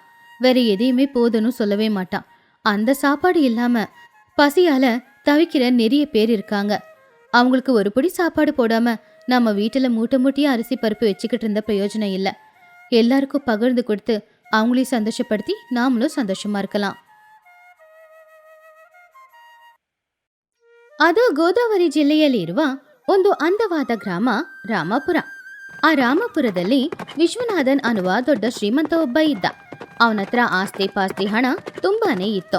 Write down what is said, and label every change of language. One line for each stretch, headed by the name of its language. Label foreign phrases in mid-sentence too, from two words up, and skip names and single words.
Tamil: வேற எதையுமே போதும்னு சொல்லவே மாட்டான். அந்த சாப்பாடு இல்லாம பசியால தவிக்கிற நிறைய பேர் இருக்காங்க. அவங்களுக்கு ஒரு பிடி சாப்பாடு போடாம நம்ம வீட்டுல மூட்டை மூட்டையா அரிசி பருப்பு வச்சுக்கிட்டு இருந்த பிரயோஜனம் இல்லை. எல்லாருக்கும் பகிர்ந்து கொடுத்து அவங்களையும் சந்தோஷப்படுத்தி நாமளும் சந்தோஷமா இருக்கலாம்.
Kannada: ಅದು ಗೋದಾವರಿ ಜಿಲ್ಲೆಯಲ್ಲಿರುವ ಒಂದು ಅಂದವಾದ ಗ್ರಾಮ ರಾಮಪುರ. ಆ ರಾಮಪುರದಲ್ಲಿ ವಿಶ್ವನಾಥನ್ ಅನ್ನುವ ದೊಡ್ಡ ಶ್ರೀಮಂತ ಒಬ್ಬ ಇದ್ದ. ಅವನ ಹತ್ರ ಆಸ್ತಿ ಪಾಸ್ತಿ ಹಣ ತುಂಬಾನೇ ಇತ್ತು.